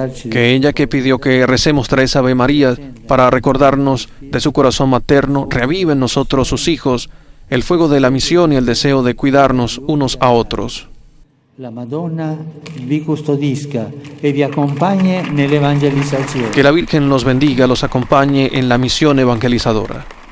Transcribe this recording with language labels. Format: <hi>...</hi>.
<es>Que ella que pidió que recemos 3 Ave Marías para recordarnos de su corazón materno, reavive en nosotros, sus hijos, el fuego de la misión y el deseo de cuidarnos unos a otros.</es> <it>La Madonna vi custodisca e vi acompañe nell'evangelizzazione.</it> <es>Que la Virgen los bendiga, los acompañe en la misión evangelizadora.</es>